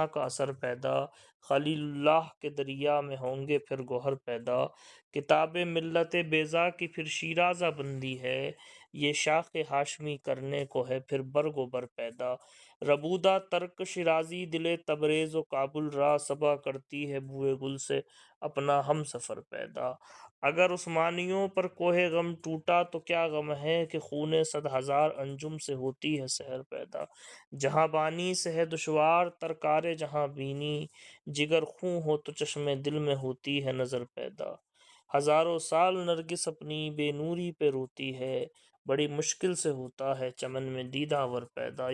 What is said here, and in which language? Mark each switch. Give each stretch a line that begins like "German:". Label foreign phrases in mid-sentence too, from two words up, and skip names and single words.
Urdu: کا اثر پیدا، خلیل اللہ کے دریا میں ہوں گے پھر گوہر پیدا، کتاب ملت بیضا کی پھر شیرازہ بندی ہے، یہ شاخ ہاشمی کرنے کو ہے پھر برگ و بر پیدا،
Persian: ربودہ ترک شیرازی دل تبریز و کابل را
Urdu: صبا کرتی ہے بوئے گل سے اپنا ہم سفر پیدا، اگر عثمانیوں پر کوہ غم ٹوٹا تو کیا غم ہے کہ خون 100,000 انجم سے ہوتی ہے سحر پیدا، جہاں بانی سے ہے دشوار ترکارے جہاں بینی، جگر خوں ہو تو چشم دل میں ہوتی ہے نظر پیدا، ہزاروں سال نرگس اپنی بے نوری پہ روتی ہے، بڑی مشکل سے ہوتا ہے چمن میں دیدہ ور پیدا۔